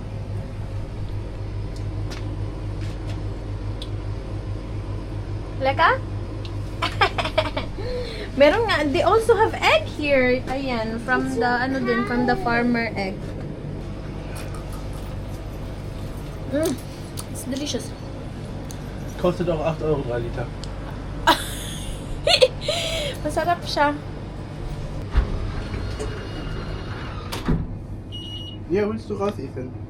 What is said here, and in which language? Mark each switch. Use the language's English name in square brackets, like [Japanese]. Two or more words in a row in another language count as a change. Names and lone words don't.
[Filipino] Leka? Meron nga, [English] they also have egg here. Ayan, from the, from the farmer egg. It's delicious. [German] Kostet auch 8 Euro 3 Liter. [Filipino] Masarap siya. [German] Ja, willst du raus, Ethan?